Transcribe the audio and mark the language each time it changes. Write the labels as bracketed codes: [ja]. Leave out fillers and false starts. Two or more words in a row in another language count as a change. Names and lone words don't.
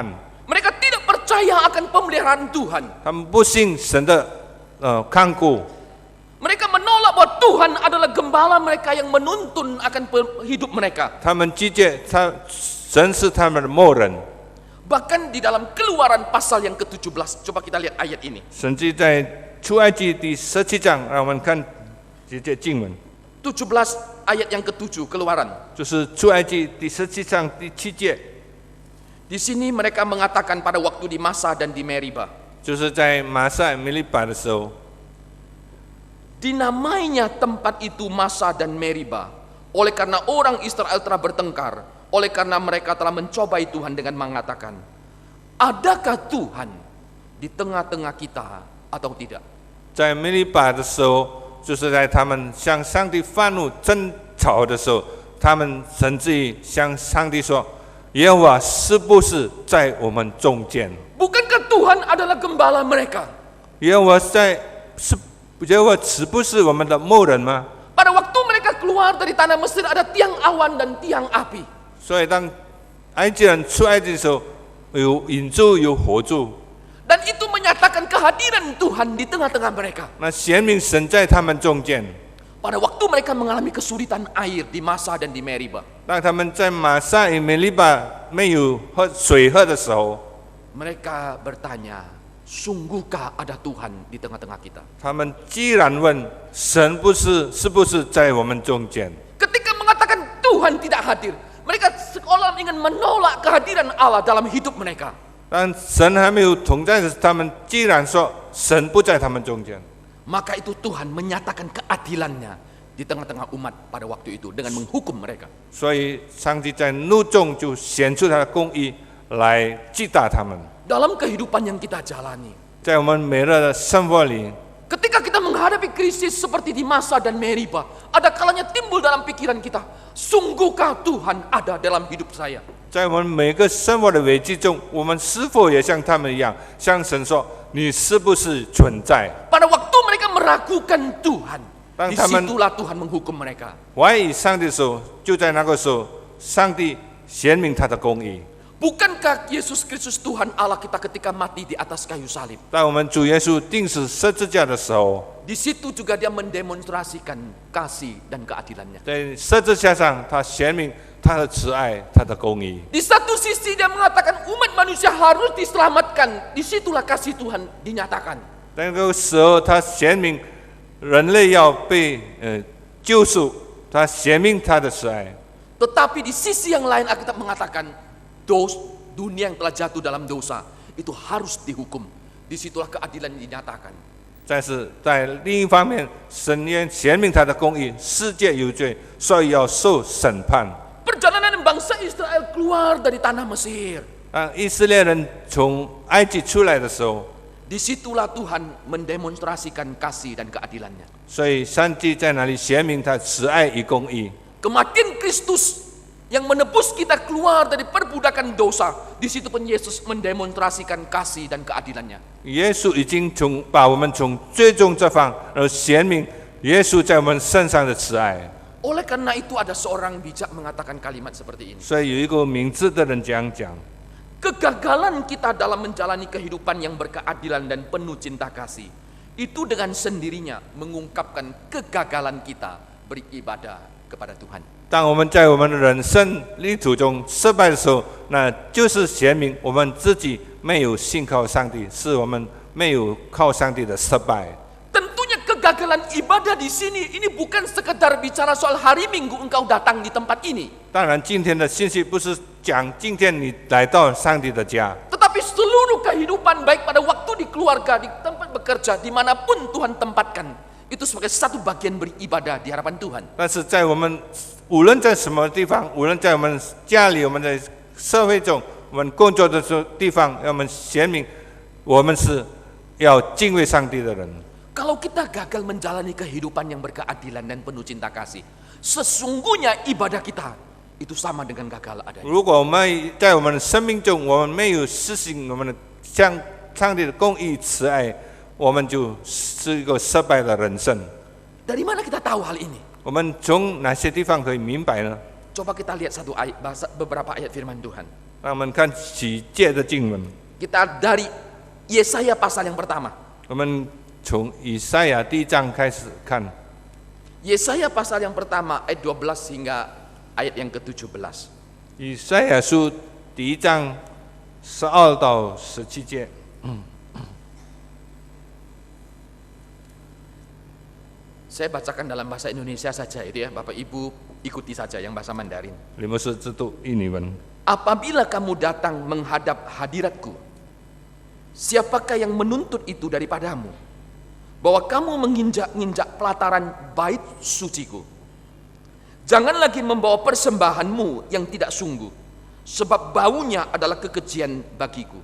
[id] Mereka tidak percaya akan pemeliharaan Tuhan. [zh] 他们不信神的看顾， [id] Mereka menolak bahwa Tuhan adalah gembala mereka yang menuntun akan hidup mereka. [zh] 他们拒绝神是他们的牧人。 [id] Bahkan di dalam Keluaran pasal yang ke-17, coba kita lihat ayat ini. [zh] 神迹在出埃及第17章，让我们看这节经文， [id] 17 ayat yang ke-7 Keluaran. [zh] 就是出埃及第17章第7节， [id] Di sini mereka mengatakan pada waktu di Masa dan di Meriba, [zh] 就是在马赛米利巴的时候， [id] dinamainya tempat itu Masa dan Meriba oleh karena orang Israel telah bertengkar, oleh karena mereka telah mencobai Tuhan dengan mengatakan, adakah Tuhan di tengah-tengah kita atau tidak? [zh] 在米利巴的时候，就是在他们向上帝发怒争吵的时候，他们甚至于向上帝说：“耶和华是不是在我们中间？ [id] Bukankah Tuhan adalah gembala mereka? [zh] 耶和华是不是我们的牧人吗？” [id] Pada waktu mereka keluar dari tanah Mesir ada tiang awan dan tiang api. [zh] 所以当埃及人出埃及的时候，有引柱有火柱， [id] Dan itu menyatakan kehadiran Tuhan di tengah-tengah mereka. [zh] 那显明神在他们中间。 [id] Pada waktu mereka mengalami kesulitan air di Masa dan di Meriba, [zh] 当他们在马赛与米利巴没有水喝的时候， [id] mereka bertanya, sungguhkah ada Tuhan di tengah-tengah kita? [zh] 他们既然问神是不是在我们中间， [id] Ketika mengatakan Tuhan tidak hadir, mereka seolah ingin menolak kehadiran Allah dalam hidup mereka. [zh] 当神还没有同在的时候，他们既然说神不在他们中间， [id] Maka itu Tuhan menyatakan keadilannya di tengah-tengah umat pada waktu itu dengan menghukum mereka. [zh] 所以上帝在怒中就显出他的公义来击打他们。 [id] Dalam kehidupan yang kita jalani, [zh] 在我们每日的生活里， [id] ketika kita menghadapi krisis seperti di Masa dan Meriba, ada kalanya timbul dalam pikiran kita, sungguhkah Tuhan ada dalam hidup saya? [zh] 在我们每个生活的危机中，我们是否也像他们一样，向神说：“你是不是存在？” [id] Pada waktu mereka meragukan Tuhan, Bang, taman- disitulah Tuhan menghukum mereka. [zh] 怀疑上帝的时候，就在那个时候，上帝显明他的公义。 [id] Bukankah Yesus Kristus Tuhan Allah kita ketika mati di atas kayu salib? [zh] 在我们主耶稣钉死十字架的时候， [id] Di situ juga dia mendemonstrasikan kasih dan keadilannya. [zh] 在十字架上，他显明他的慈爱，他的公义。 [id] Di satu sisi dia mengatakan umat manusia harus diselamatkan. Disitulah kasih Tuhan dinyatakan. [zh] 那个时候，他显明人类要被救赎，他显明他的慈爱。 [id] Tetapi di sisi yang lain Alkitab mengatakan dunia yang telah jatuh dalam dosa itu harus dihukum. Disitulah keadilan dinyatakan. [zh] 但是在另一方面，神也显明他的公义，世界有罪，所以要受审判。 [id] Perjalanan bangsa Israel keluar dari tanah Mesir. [zh] 当以色列人从埃及出来的时候， [id] Disitulah Tuhan mendemonstrasikan kasih dan keadilannya. [zh] 所以上帝在那里显明他慈爱与公义。 [id] Kematian Kristus yang menebus kita keluar dari perbudakan dosa, di situ pun Yesus mendemonstrasikan kasih dan keadilannya. [zh] 耶稣已经把我们从最终这方，而显明耶稣在我们身上的慈爱。 [id] Oleh karena itu ada seorang bijak mengatakan kalimat seperti ini. [zh] 所以有一个明智的人这样讲： [id] Kegagalan kita dalam menjalani kehidupan yang berkeadilan dan penuh cinta kasih, itu dengan sendirinya mengungkapkan kegagalan kita beribadah kepada Tuhan. [zh] 当我们在我们的人生旅途中失败的时候，那就是显明我们自己没有信靠上帝，是我们没有靠上帝的失败。 [id] Tentunya kegagalan ibadah di sini ini bukan sekedar bicara soal hari Minggu engkau datang di tempat ini, [zh] 当然，今天的信息不是讲今天你来到上帝的家， [id] tetapi seluruh kehidupan, baik pada waktu di keluarga, di tempat bekerja, dimanapun Tuhan tempatkan, itu sebagai satu bagian beribadah di hadapan Tuhan. [zh] 但是在我们无论在什么地方，无论在我们家里，我们在社会中，我们工作的地方，让我们显明我们是要敬畏上帝的人。 [id] Kalau kita gagal menjalani kehidupan yang berkeadilan dan penuh cinta kasih, sesungguhnya ibadah kita itu sama dengan gagal adanya. [zh] 如果我们在我们的生命中，我们没有实行我们的向上帝的公义慈爱，我们就是一个失败的人生。 [id] Dari mana kita tahu hal ini? [zh] 我们从哪些地方可以明白呢？ [id] Coba kita lihat beberapa ayat firman Tuhan. [zh] 让我们看几节的经文。 [id] Kita dari Yesaya pasal yang pertama. [zh] 我们从以赛亚第1章开始看。 [id] Yesaya pasal yang pertama ayat 12 hingga ayat yang ke-17. [zh] 以赛亚书第1章12到17节。 [id] Saya bacakan dalam bahasa Indonesia saja itu ya, Bapak Ibu ikuti saja yang bahasa Mandarin. [zh] 你们是知道印尼文。 [id] Apabila kamu datang menghadap hadiratku, siapakah yang menuntut itu daripadamu? Bahwa kamu menginjak-injak pelataran bait suciku. Jangan lagi membawa persembahanmu yang tidak sungguh, sebab baunya adalah kekejian bagiku.